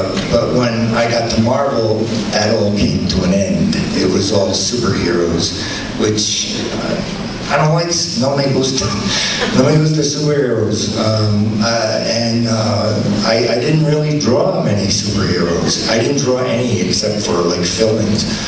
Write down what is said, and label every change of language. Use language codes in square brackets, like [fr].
[en] But when I got to Marvel, that all came to an end. It was all superheroes, which I don't like. [es] No me gusta superheroes. [en] I didn't really draw many superheroes. I didn't draw any except for like fill-ins.